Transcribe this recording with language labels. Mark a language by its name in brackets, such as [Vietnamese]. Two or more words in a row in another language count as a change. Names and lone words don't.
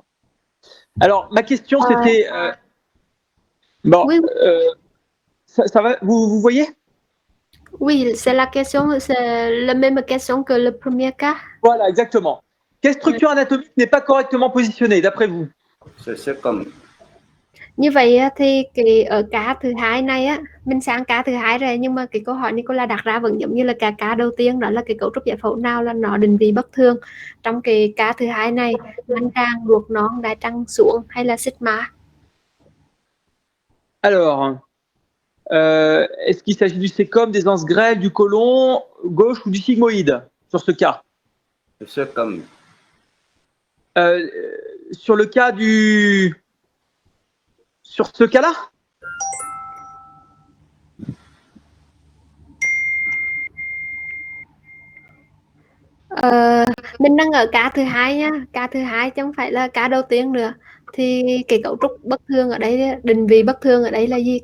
[French] Alors, ma question, c'était... bon, Oui. Ça va? Vous voyez? Oui, c'est la question, c'est la même question que le premier cas. Voilà, exactement. Quelle structure anatomique n'est pas correctement positionnée, d'après vous? C'est comme [Vietnamese] Như vậy thì cái ở cá thứ hai này á, mình sang cá thứ hai rồi, nhưng mà cái câu hỏi Nicola đặt ra vẫn giống như là cái cá đầu tiên, đó là cái cấu trúc giải phẫu nào là nó định vị bất thường. Trong cái cá thứ hai này, manh tràng, ruột non, đại tràng xuống hay là sigma? [French] Alors, est-ce qu'il s'agit du sécom, des anses grêles, du côlon gauche ou du sigmoïde sur ce cas? c'est comme sur le cas sur ce cas-là? [Vietnamese] Mình đang ở cá thứ hai nha, cá thứ hai chứ không phải là cá đầu tiên nữa. Thì cái cấu trúc bất thường ở đây, định vị bất thường ở đây là gì?